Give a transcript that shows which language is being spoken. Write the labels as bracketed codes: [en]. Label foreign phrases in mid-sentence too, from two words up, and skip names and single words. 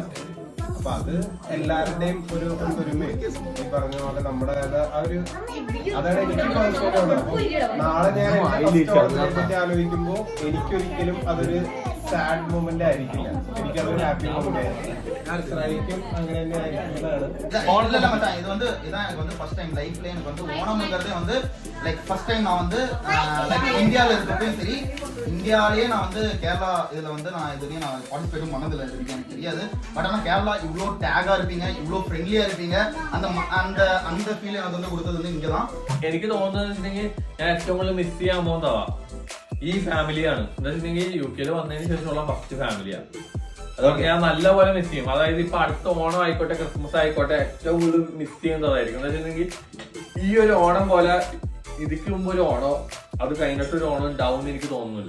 [ml] അപ്പൊ അത് എല്ലാവരുടെയും ഒരു ഒരുമ, ഈ പറഞ്ഞ പോലെ നമ്മുടെ ആ ഒരു, അതാണ് എനിക്ക് പേഴ്സണൽ. നാളെ ഞാൻ പറ്റി ആലോചിക്കുമ്പോ എനിക്കൊരിക്കലും അതൊരു [en] sad moment [ml] ആയിരിക്കില്ല, എനിക്കതൊരു [en] happy moment [ml] ആയിരിക്കും. ഇസ്രായേലിക്കും അങ്ങനെ തന്നെ ആയിരിക്കുന്നതാണ്. [ta] இது வந்து இதான் எனக்கு வந்து [en] first time [ta] லைஃப்ல எனக்கு வந்து ஓணம்ங்கிறதே வந்து [en] like first time [ta] நான் வந்து லைக் இந்தியாவில் இருக்கப்பயும் சரி, இந்தியாவிலேயே நான் வந்து கேரளா இதில் வந்து நான் இதுவரையும் நான் பார்ட்டிசிபேட்டும் பண்ணதில்லை, எனக்கு தெரியாது. பட் ஆனால் கேரளா இவ்வளோ டேகாக இருப்பீங்க, இவ்வளோ ஃப்ரெண்ட்லியாக இருப்பீங்க, அந்த அந்த அந்த ஃபீல் எனக்கு வந்து കൊടുത്തത് வந்து இங்கே தான். [ml] എനിക്ക് തോന്നുന്നത് വെച്ചിട്ടുണ്ടെങ്കിൽ ഞാൻ ഏറ്റവും കൂടുതൽ മിസ് ചെയ്യാൻ പോകുന്നതാ ഈ ഫാമിലിയാണ്. എന്താ വെച്ചിട്ടുണ്ടെങ്കിൽ UK വന്നതിന് ശേഷമുള്ള ഫസ്റ്റ് ഫാമിലിയാണ്. അതൊക്കെ ഞാൻ നല്ലപോലെ മിസ് ചെയ്യും. അതായത് ഇപ്പൊ അടുത്ത ഓണം ആയിക്കോട്ടെ, ക്രിസ്മസ് ആയിക്കോട്ടെ, ഏറ്റവും കൂടുതൽ മിസ് ചെയ്യുന്നതായിരിക്കും. എന്താ വെച്ചിട്ടുണ്ടെങ്കിൽ ഈ ഒരു ഓണം പോലെ ഇതിക്ക് മുമ്പ് ഒരു ഓണോ അത് കഴിഞ്ഞിട്ടൊരു ഓണം ഉണ്ടാവും എന്ന് എനിക്ക് തോന്നുന്നില്ല.